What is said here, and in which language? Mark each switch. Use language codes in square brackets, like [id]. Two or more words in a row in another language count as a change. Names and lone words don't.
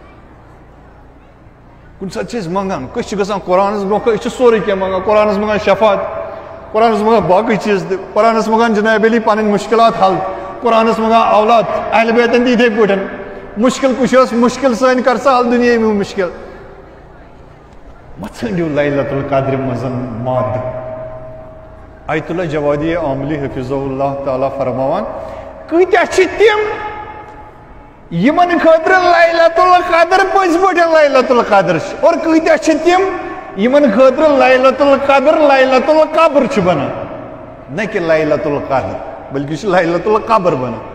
[ks] کُنہِ ساتہٕ چھِ أسۍ منٛگان کٲنٛسہِ چھِ گژھان قرآنس برونٛہہ کٔنۍ أسۍ چھِ سورُے کینٛہہ منٛگان قرآنس منٛگان شفات قرآنس منٛگان باقٕے چیٖز تہِ قرآنس منٛگان جناب علی پنٕنۍ مُشکلات حل قرآنس منٛگان اولاد اہلِ بیتن تہِ یِتھے پٲٹھۍ مُشکل کُس ٲس مُشکل سٲنۍ کر سا حل دُنیٲوی مُشکل مہ ژھٲنٛڈِو لیلۃ القدرِ منٛز مادٕ آیت اللہ جوادی عاملی [ar] حفظہ اللہ تعالیٰ [ks] فرماوان کۭتیاہ چھِ تِم یِمن خٲطرٕ لیلۃ القدر پٔزۍ پٲٹھۍ لیلۃ القدر چھِ اور کۭتیاہ چھِ تِم یِمن خٲطرٕ لیلۃ القدر لیلۃ القبر چھُ بنان نہ کہِ لیلۃ القدر بلکہ چھُ لیلۃ القبر بنان